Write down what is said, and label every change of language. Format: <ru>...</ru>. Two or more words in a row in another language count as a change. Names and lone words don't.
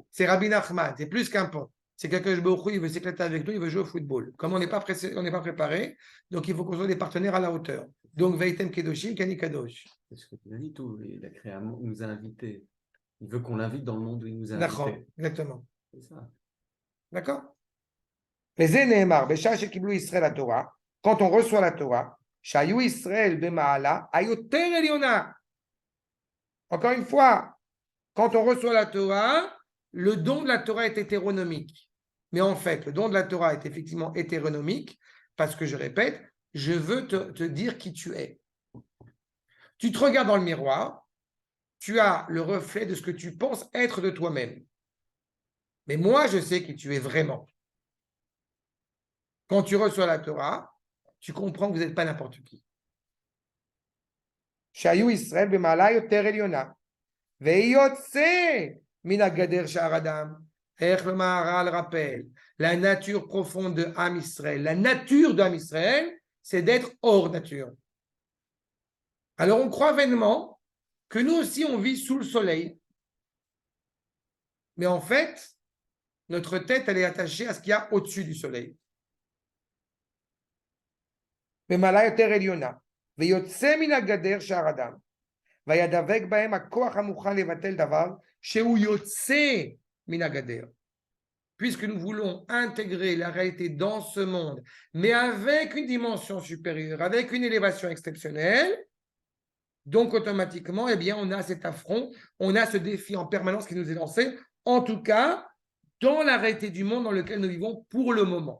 <fr>C'est Rabbi Nachman, c'est plus qu'un pont. C'est quelqu'un que je il veut s'éclater avec nous, il veut jouer au football. Comme on n'est pas préparé, donc il faut qu'on soit des partenaires à la hauteur.</fr> <he>Donc והייתם קדושים, כי אני קדוש.</he> <fr>C'est ce que tu as dit tout. Il a créé un monde, il nous a invités. Il veut qu'on l'invite dans le monde où il nous a D'accord, invités. exactement. C'est ça. D'accord?</fr> <he>וזה נאמר, בשעה שקיבלו ישראל התורה,</he> <fr>quand on reçoit la Torah,</fr> <he>שהיו ישראל במעלה היותר עליונה.</he> <fr>Encore une fois, quand on reçoit la Torah, le don de la Torah est hétéronomique. Mais en fait, le don de la Torah est effectivement hétéronomique parce que, je répète, je veux te dire qui tu es. Tu te regardes dans le miroir, tu as le reflet de ce que tu penses être de toi-même. Mais moi, je sais qui tu es vraiment. Quand tu reçois la Torah, tu comprends que vous n'êtes pas n'importe qui.</fr> <he>שהיו ישראל במעלה יותר עליונה, ויוצא מן הגדר שער אדם.</he> <fr>איך le Maharal rappelle, la nature profonde de Am Israël, la nature d'Am Israël, c'est d'être hors nature. Alors on croit vainement que nous aussi on vit sous le soleil. Mais en fait, notre tête, elle est attachée à ce qu'il y a au-dessus du soleil.</fr> <he>במעלה יותר עליונה, ויוצא מן הגדר שער אדם, וידבק בהם הכוח המוכן לבטל דבר, שהוא יוצא מן הגדר.</he> <fr>Puisque nous voulons intégrer la réalité dans ce monde, mais avec une dimension supérieure, avec une élévation exceptionnelle, donc automatiquement, eh bien, on a cet affront, on a ce défi en permanence qui nous est lancé, en tout cas, dans la réalité du monde dans lequel nous vivons pour le moment.</fr>